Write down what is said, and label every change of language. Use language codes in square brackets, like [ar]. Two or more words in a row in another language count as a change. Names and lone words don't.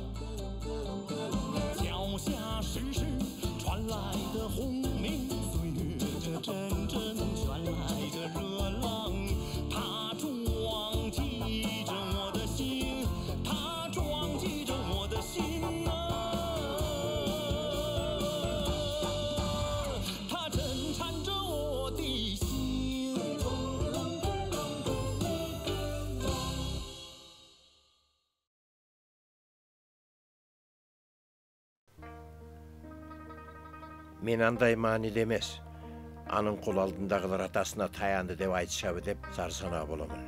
[zh] 脚下时时传来的轰鸣，岁月这阵阵传来的热浪，它撞击着我的心，它撞击着我的心啊，它震颤着我的心。 [ky] Мен андай маанилүү эмес. Анын кул алдындагылар атасына таянды деп айтышабы деп сарсанаа боломун.